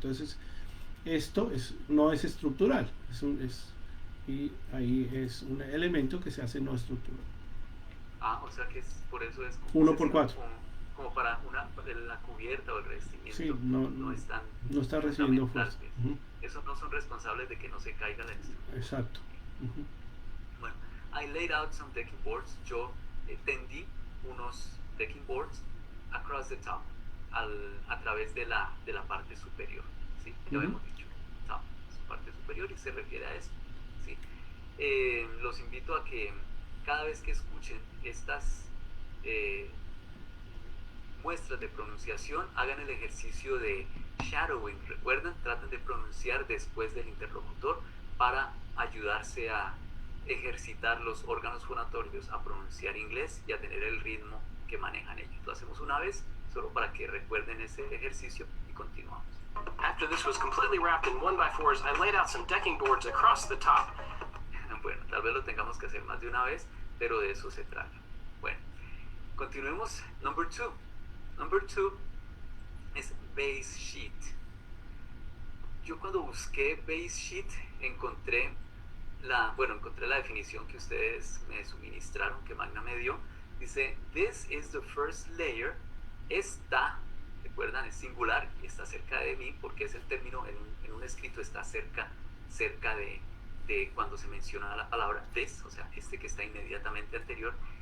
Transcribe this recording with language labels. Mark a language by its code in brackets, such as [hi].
[es] Entonces esto no es estructural, y ahí es un elemento que se hace no estructural. O sea que por eso es 1x4. Como para la cubierta o el revestimiento. Sí, no está recibiendo fuerza. Esos no son responsables de que no se caiga la estructura. Exacto. Bueno, [en] I laid out some decking boards. [es] Yo tendí unos decking boards [en] across the top, [es] a través de la parte superior. ¿Sí? Ya hemos dicho, top, su parte superior, y se refiere a eso. ¿Sí? Los invito a que cada vez que escuchen estas muestras de pronunciación, hagan el ejercicio de shadowing. Recuerden, traten de pronunciar después del interlocutor para ayudarse a ejercitar los órganos fonatorios, a pronunciar inglés y a tener el ritmo que manejan ellos. Lo hacemos una vez, solo para que recuerden ese ejercicio, y continuamos. [en] After this was completely wrapped in 1x4s, I laid out some decking boards across the top. [es] Bueno, tal vez lo tengamos que hacer más de una vez, pero de eso se trata. Bueno, continuemos. Number 2 es base sheet. Yo cuando busqué base sheet encontré la definición que ustedes me suministraron, que Magna me dio. Dice, [en] this is the first layer. [es] Esta, recuerdan, es singular y está cerca de mí, porque es el término en un escrito, está cerca de cuando se menciona la palabra this, o sea, este que está inmediatamente anterior.